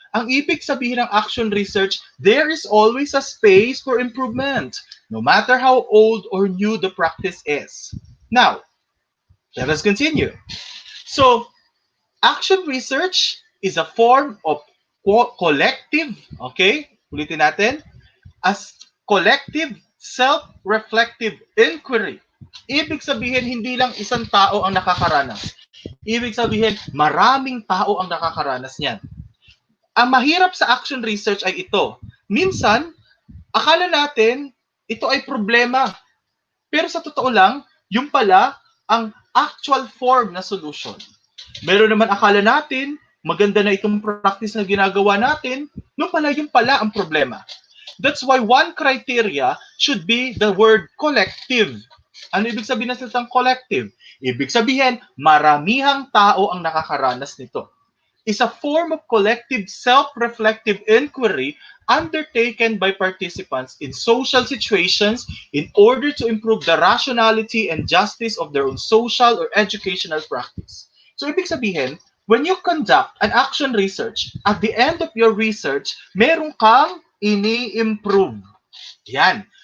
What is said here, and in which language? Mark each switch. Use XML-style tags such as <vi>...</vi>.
<tl>Ang ibig sabihin ng action research,</tl> <en>there is always a space for improvement, no matter how old or new the practice is. Now, let us continue. So, action research is a form of collective, okay?</en> <tl>Ulitin natin,</tl> <en>as collective self-reflective inquiry.</en> <tl>Ibig sabihin, hindi lang isang tao ang nakakaranas. Ibig sabihin, maraming tao ang nakakaranas niyan. Ang mahirap sa action research ay ito. Minsan, akala natin ito ay problema. Pero sa totoo lang, yung pala ang actual form na solution. Meron naman akala natin, maganda na itong practice na ginagawa natin, no pala yung pala ang problema.</tl> <en>That's why one criteria should be the word collective.</en> <tl>Ano ibig sabihin ng salitang collective? Ibig sabihin, maramihang tao ang nakakaranas nito.</tl> <en>Is a form of collective self-reflective inquiry undertaken by participants in social situations in order to improve the rationality and justice of their own social or educational practice. So,</en> <tl>ibig sabihin,</tl> <en>when you conduct an action research, at the end of your research,</en> <tl>meron kang ini-improve. Yan.</tl>